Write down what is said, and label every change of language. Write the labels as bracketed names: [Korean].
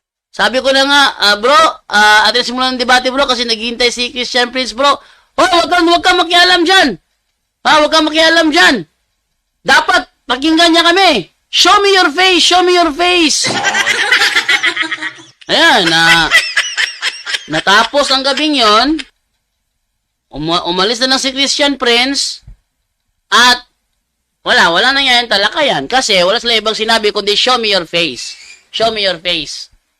[Filipino] Sabi ko na nga, bro, atin simulan ng debate, bro, kasi naghihintay si Christian Prince, bro. Huwag kang makialam dyan. Huwag kang makialam dyan. Dapat, pakinggan niya kami. [English] Show me your face, show me your face. [Filipino] Ayan, natapos ang gabing yon. Umalis na lang si Christian Prince at wala na yan talakayan kasi wala sila ibang sinabi kundi [English] show me your face. Show me your face.